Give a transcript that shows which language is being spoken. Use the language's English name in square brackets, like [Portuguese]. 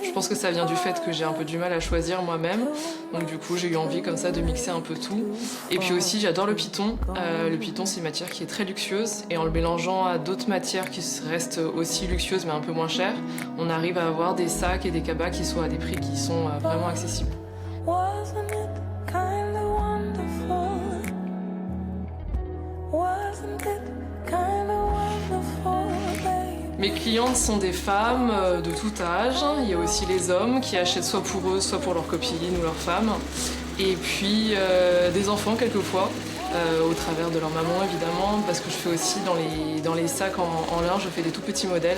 [French] Je pense que ça vient du fait que j'ai un peu du mal à choisir moi-même. Donc du coup, j'ai eu envie comme ça de mixer un peu tout. Et puis aussi, j'adore le python. Le python, c'est une matière qui est très luxueuse. Et en le mélangeant à d'autres matières qui restent aussi luxueuses mais un peu moins chères, on arrive à avoir des sacs et des cabas qui soient à des prix qui sont vraiment accessibles. [English] Wasn't it kind of wonderful? Wasn't it kind of wonderful, baby? [French] Mes clientes sont des femmes de tout âge. Il y a aussi les hommes qui achètent soit pour eux, soit pour leurs copines ou leurs femmes. Et puis des enfants quelquefois, au travers de leur maman évidemment, parce que je fais aussi dans les sacs en lin, je fais des tout petits modèles.